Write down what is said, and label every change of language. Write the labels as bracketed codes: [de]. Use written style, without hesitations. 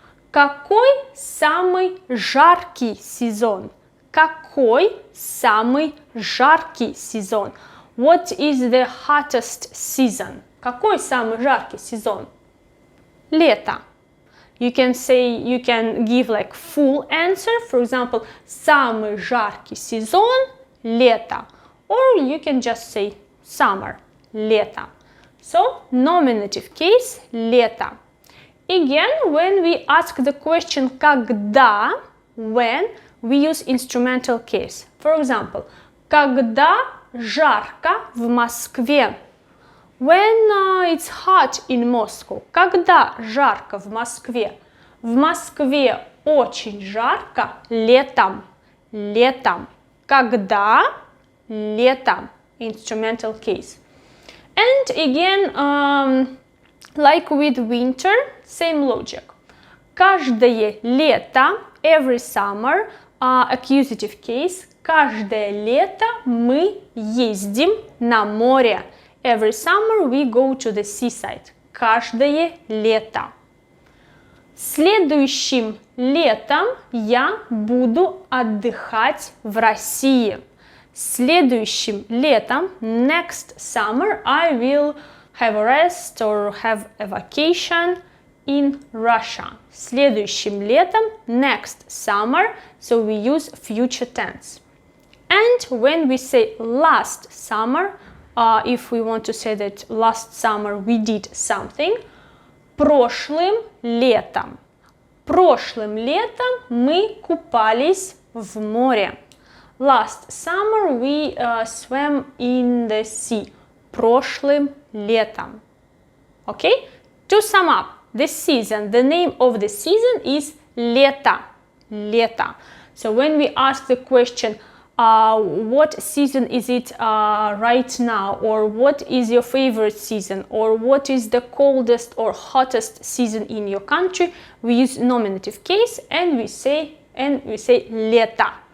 [ru] Какой самый жаркий сезон? Какой самый жаркий сезон? [en] What is the hottest season? [ru] Какой самый жаркий сезон? Лето. [en] You can give like full answer. For example, [ru] самый жаркий сезон – лето. [en] Or you can just say summer – лето. So, nominative case – лето. Again, when we ask the question когда, when, we use instrumental case. For example, [ru] когда жарко в Москве? [en] When it's hot in Moscow. [ru] Когда жарко в Москве? В Москве очень жарко летом. Летом. Когда? Летом. [en] Instrumental case. And again, like with winter, same logic. [ru] Каждое лето, [en] every summer, accusative case. [ru] Каждое лето мы ездим на море. [en] Every summer we go to the seaside. [ru] Каждое лето. Следующим летом я буду отдыхать в России. Следующим летом, [en] next summer, I will have a rest or have a vacation in Russia. [ru] Следующим летом, [en] next summer, so we use future tense. And when we say last summer, if we want to say that last summer we did something, [ru] прошлым летом. Прошлым летом мы купались в море. [en] Last summer we swam in the sea. [ru] Прошлым летом. [en] Okay? To sum up, the season, the name of the season is лето. [ru] Лето. [en] So when we ask the question, what season is it right now, or what is your favorite season, or what is the coldest or hottest season in your country, we use nominative case and we say лето.